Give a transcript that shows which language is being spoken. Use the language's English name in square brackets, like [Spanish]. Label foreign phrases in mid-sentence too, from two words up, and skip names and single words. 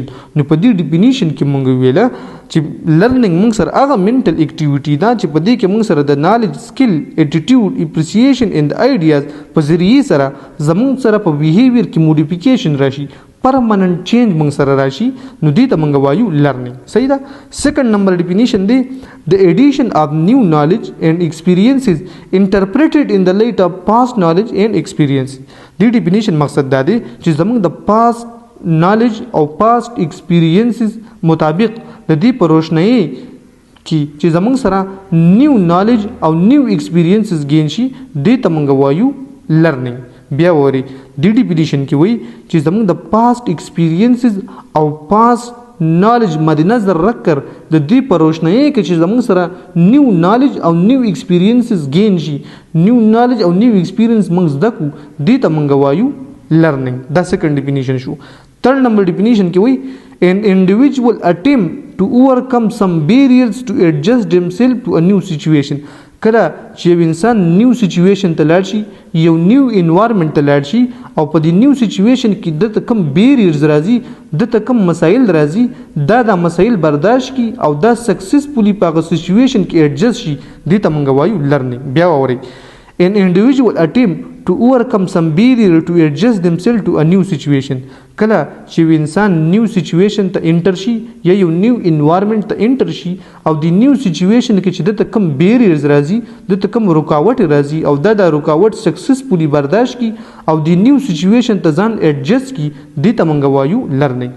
[Pashto] نو په دې ډیفینیشن کې موږ ویله چې لرننګ موږ سره هغه [English] mental activity [Pashto] ده چې په دې کې موږ سره د [English] knowledge skill attitude appreciation and ideas [Pashto] په ذریعه سره زموږ سره په بیهیویر کې موډیفیکیشن راشي [English] permanent change [Pashto] موږ سره راشي نو دې ته موږ وایو لرننګ. صحیح ده. [English] second number definition دی the addition of new knowledge and experiences interpreted in the light of past knowledge and experience. [Pashto] دې ډیفینیشن مقصد دا دی چې زموږ د [English] past knowledge [Pashto] او [English] past experiences [Pashto] مطابق د دې په روشنۍ کې چې زموږ سره [English] new knowledge [Pashto] او [English] new experiences gain [Pashto] شي دې ته موږ وایو لرننګ. بیا وری د ډیفینیشن کې وایي چې زموږ د [English] past experiences [Pashto] او [English] past knowledge [Pashto] مد نظر رکر د دې په روشنۍ کې چې زموږ سره [English] new knowledge [Pashto] او [English] new experiences gain [Pashto] شي [English] new knowledge [Pashto] او [English] new experience [Pashto] موږ زده کړو دې ته موږ وایو لرننګ. [English] دا سیکنډ ډیفینیشن شو. third number definition [Pashto] کې وایي [English] an individual attempt to overcome some barriers to adjust himself to a new situation. [Pashto] کله چې یو انسان [English] new situation [Pashto] ته لاړ شي یو [English] new environment [Pashto] ته لاړ شي او په دې [English] new situation [Pashto] کې دته کم بیریرز راځي دته کم مسایل راځي دا مسایل برداشت کی او دا سکسسفلی په هغه سچویشن کې ایڈجسټ شي دې ته موږ وایو لرننګ. بیا ووري [English] an individual attempt to overcome some barrier to adjust themselves to a new situation. [Pashto] کله چې انسان [English] new situation [Pashto] ته انټر شي یا یو [English] new environment [Pashto] ته انټر شي او د [English] new situation [Pashto] کې چې د کم بیریرز راځي د کم رکاوټ راځي او د رکاوټ سکسسفلی برداشت کی او د [English] new situation [Pashto] ته ځان ایڈجسټ کی دې ته موږ وایو لرننګ.